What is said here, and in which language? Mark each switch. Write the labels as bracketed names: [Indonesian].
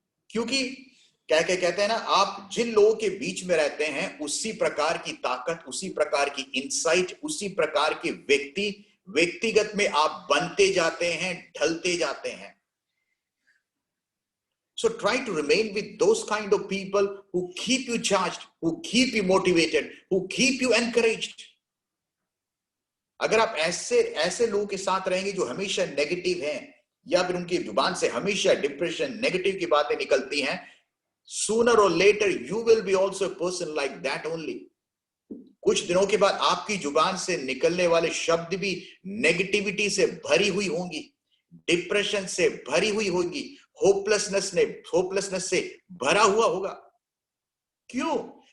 [Hindi] क्योंकि कहते हैं ना, आप जिन लोगों के बीच में रहते हैं, उसी प्रकार की ताकत, उसी प्रकार की इंसाइट, उसी प्रकार के व्यक्तिगत में आप बनते जाते हैं, ढलते जाते हैं। [English] So try to remain with those kind of people who keep you charged, who keep you motivated, who keep you encouraged. [Hindi] अगर आप ऐसे लोगों के साथ रहेंगे जो हमेशा नेगेटिव हैं, या फिर उनकी जुबान से हमेशा डिप्रेशन, नेगेटिव की बातें निकलती हैं, [English] sooner or later you will be also a person like that only. [Hindi] कुछ दिनों के बाद आपकी जुबान से निकलने वाले शब्द भी नेगेटिविटी से भरी हुई होंगी, डिप्रेशन से भरी हुई होंगी, होपलेसनेस से भरा हुआ होगा। क्यों?